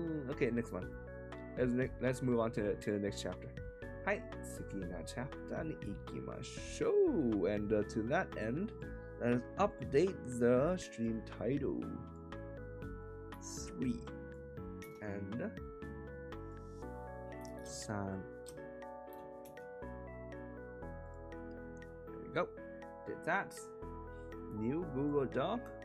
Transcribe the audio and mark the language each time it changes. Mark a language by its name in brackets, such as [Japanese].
[English] Okay, next one. Let's move on to the next chapter. [Japanese] はい、次のチャプターに行きましょう。 [English] And to that end, let us update the stream title. 3 and 3. There we go. Did that. New Google Doc.